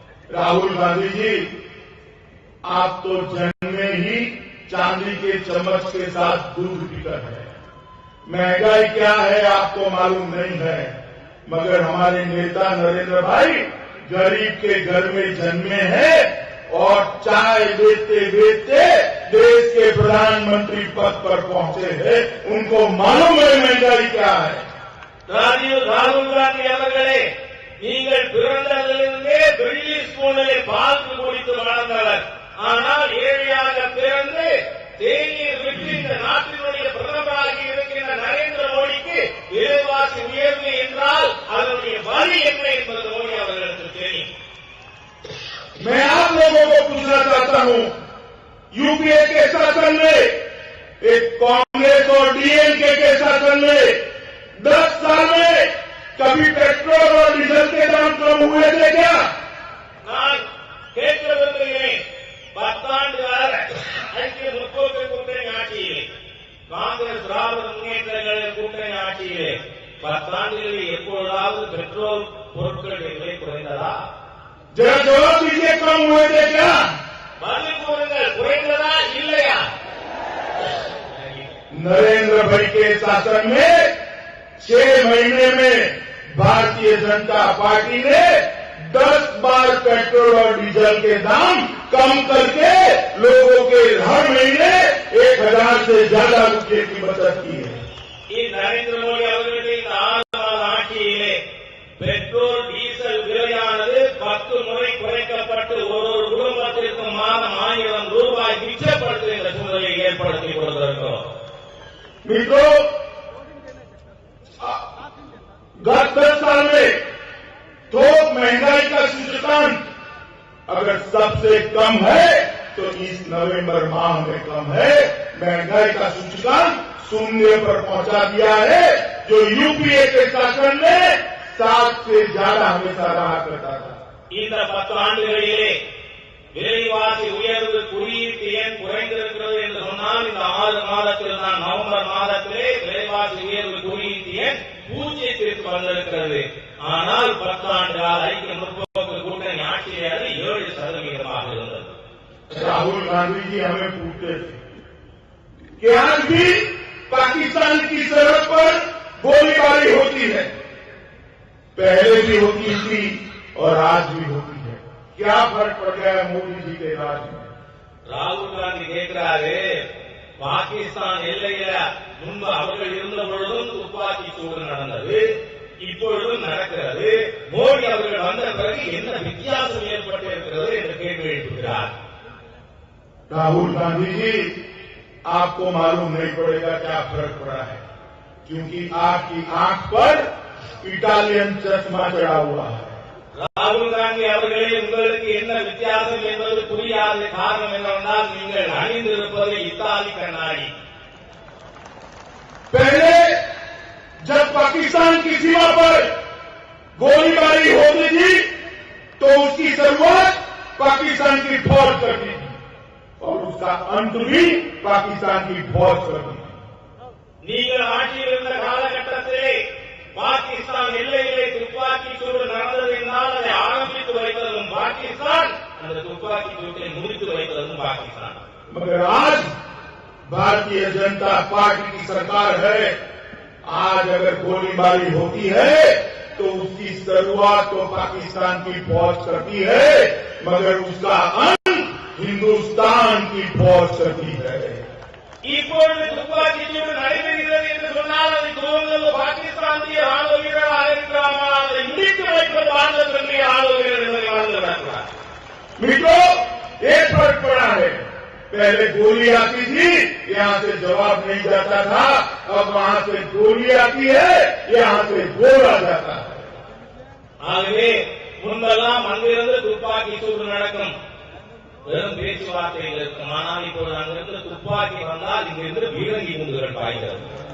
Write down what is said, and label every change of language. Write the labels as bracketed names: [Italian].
[Hindi] राहुल गांधी जी, आप तो जन्मे ही चांदी के चम्मच के साथ दूध पीकर है। महंगाई क्या है आपको मालूम नहीं है, मगर हमारे नेता नरेंद्र भाई गरीब के घर में जन्मे हैं और चाय बेचते बेचते देश के प्रधानमंत्री पद पर पहुंचे हैं। उनको मालूम है महंगाई क्या है। [Tamil] ராகுல் காந்தி அவர்களே, நீங்கள் பிறந்ததிலிருந்தே பிரிட்டிஷ் ஸ்கூலிலே பால் குடித்து வளர்ந்தவர். ஆனால் ஏழையாக பிறந்து தேநீர் விட்டு இந்த நாட்டினுடைய பிரதமராக இருக்கின்ற நரேந்திர மோடிக்கு விலைவாசி உயர்வு என்றால் அதனுடைய வழி என்ன என்பது மோடி அவர்களுக்கு தெரியும். [Hindi] मैं आप लोगों को पूछना चाहता हूं, यूपीए के शासन में, एक कांग्रेस और डीएमके के शासन में 10 साल में कभी पेट्रोल और डीजल के दाम कम हुए थे क्या? [Tamil] நான் கேட்க விரும்புகிறேன், 10 ஆண்டு கால ஐக்கிய முற்போக்கு கூட்டணி ஆட்சியிலே, காங்கிரஸ் திராவிட முன்னேற்ற கழக கூட்டணி ஆட்சியிலே 10 ஆண்டுகளில் எப்பொழுதாவது பெட்ரோல் பொருட்களுடைய விலை குறைந்ததா? [Hindi] जरा जवाब दीजिए, कम हुए थे क्या? [Tamil] பதில் கூறுங்கள், குறைந்ததா இல்லையா? [Hindi] नरेंद्र भाई के शासन में 6 महीने में भारतीय जनता पार्टी ने 10 बार पेट्रोल और डीजल के दाम कम करके लोगों के हर महीने 1000 से ज्यादा रुपये की बचत की है। [Tamil] नरेंद्र मोदी அவர்களுடைய இந்த 6 மாத ஆட்சியிலே பெட்ரோல் டீசல் விலையானது 10 முறை குறைக்கப்பட்டு ஒரு குடும்பத்திற்கு மாதம் 1000 ரூபாய் மிச்சப்படுத்துகின்ற சூழலை ஏற்படுத்தி கொடுத்திருக்கிறோம். [Hindi] मित्रों, गत 10 साल में थोक महंगाई का सूचकांक अगर सबसे कम है तो इस नवंबर माह में कम है। महंगाई का सूचकांक 0 पर पहुंचा दिया है, जो यूपीए के शासन में 7 से ज्यादा हमेशा रहा करता था। [Tamil] இந்த 10 ஆண்டுகளிலே விலைவாசி உயர்வு குறியீட்டு எண் குறைந்திருக்கிறது என்று சொன்னால் இந்த 6 மாதத்தில் தான், நவம்பர் மாதத்திலே விலைவாசி உயர்வு குறியீட்டு எண் 0க்கு வந்திருக்கிறது. ஆனால் 10 ஆண்டு கால ஐக்கிய முற்போக்கு கூட்டணி ஆட்சியிலே அது 7% இருந்தது. [Hindi] राहुल गांधी जी हमें पूछते थे कि आज भी पाकिस्तान की सरहद पर गोलीबारी होती है, पहले भी होती थी और आज भी होती है। क्या फर्क पड़ गया है मोदी जी के राज में? [Tamil] ராகுல் காந்தி கேட்கிறாரு, பாகிஸ்தான் எல்லையில முன்பு அவர்கள் இருந்த பொழுதும் துப்பாக்கி சூடு நடந்தது, இப்பொழுதும் நடக்கிறது. மோடி அவர்கள் வந்த பிறகு என்ன வித்தியாசம் ஏற்பட்டிருக்கிறது என்று கேள்வி எழுப்புகிறார். [Hindi] राहुल गांधी जी, आपको मालूम नहीं पड़ेगा क्या फर्क पड़ा है, क्योंकि आपकी आंख पर इटालियन चश्मा चढ़ा हुआ है. [Tamil] ராகுல் காந்தி அவர்களே, உங்களுக்கு என்ன வித்தியாசம் என்பது புரியாத காரணம் என்னவென்றால் நீங்கள் அணிந்திருப்பது இத்தாலி கண்ணாடி. [Hindi] पहले जब पाकिस्तान की सीमा पर गोलीबारी होती थी तो उसकी शुरुआत पाकिस्तान की फौज करती थी और उसका अंत भी पाकिस्तान की फौज करती थी. [Tamil] நீங்கள் ஆட்சியில் இருந்த காலகட்டத்திலே பாகிஸ்தான் எல்லையிலே துப்பாக்கி சூடு நடந்தது என்றால் அதை ஆரம்பித்து வைப்பதும் பாகிஸ்தான், அந்த துப்பாக்கி சூட்டை முடித்து வைப்பதும் பாகிஸ்தான். [Hindi] मगर आज भारतीय जनता पार्टी की सरकार है. आज अगर गोलीबारी होती है तो उसकी शुरुआत तो पाकिस्तान की फौज करती है, मगर उसका अंत हिंदुस्तान की फौज करती है. [Tamil] இப்பொழுது துப்பாக்கி சூடு நடைபெறுகிறது என்று சொன்னால் அதை துவங்குவது பாகிஸ்தானிய ராணுவ வீரராக இருக்கிறாமா, அதை முடித்து வைப்பது பாரதத்தினுடைய ராணுவ வீரர் என்பதை மறந்துவிடக்கூடாது. [Hindi] मित्रों, एक फर्क पड़ा है. पहले गोली आती थी, यहां से जवाब नहीं जाता था. अब वहां से गोली आती है, यहां से बोला जाता है. [Tamil] ஆகவே முன்பெல்லாம் அங்கிருந்து துப்பாக்கி சூடு நடக்கும், வெறும் பேச்சுவார்த்தைகள் இருக்கும். ஆனால் இப்போது அங்கிருந்து துப்பாக்கி வந்தால் இங்கிருந்து பீரங்கி குண்டுகள் பாய்கிறது.